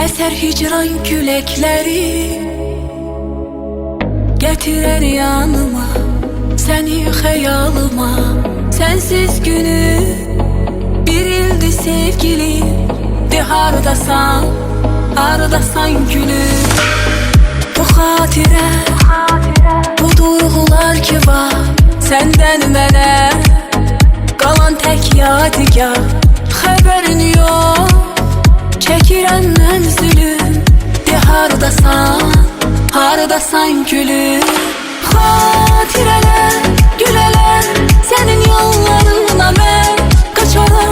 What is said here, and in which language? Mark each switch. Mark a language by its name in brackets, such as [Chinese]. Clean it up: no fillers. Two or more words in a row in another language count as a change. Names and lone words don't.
[Turkish] Eser hicran külekleri, getirer yanıma seni hayalıma. Sensiz günü bir ildi sevgilim, [Azerbaijani] de hardasan, hardasan gülüm. [Turkish] Bu hatire, bu duygular ki var senden [Azerbaijani] mənə qalan tək yadigar. Xəbərin yox, çəkirəm mən zülüm, de hardasan, hardasan gülüm. Xatirələr, gülələr, sənin yollarına mən qaçaram.